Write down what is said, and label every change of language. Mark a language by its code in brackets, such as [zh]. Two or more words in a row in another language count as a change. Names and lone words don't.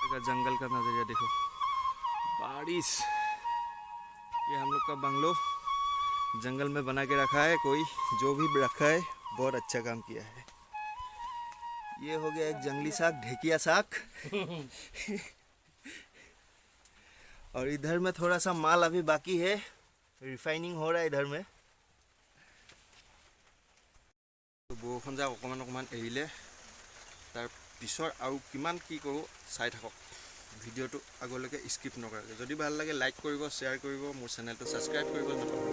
[hi] जंगल का नजरिया देखो, बारिश। ये हम लोग का बंगलो जंगल में बना के रखा है, कोई जो भी रखा है बहुत अच्छा काम किया है। ये हो गया एक जंगली साग, ढेकिया साग। और इधर में थोड़ा सा माल अभी बाकी है, रिफाइनिंग हो रहा है इधर में। [as] तो बरষুণ যাক অকমান অকমান এৰিলে, তাৰ পিছৰ আৰু কিমান কি কৰোঁ চাই থাকক। ভিডিঅ'টো আগলৈকে স্কিপ নকৰাকৈ। যদি ভাল লাগে লাইক কৰিব, শ্বেয়াৰ কৰিব, মোৰ চেনেলটো ছাবস্ক্ৰাইব কৰিব নাপাহৰিব।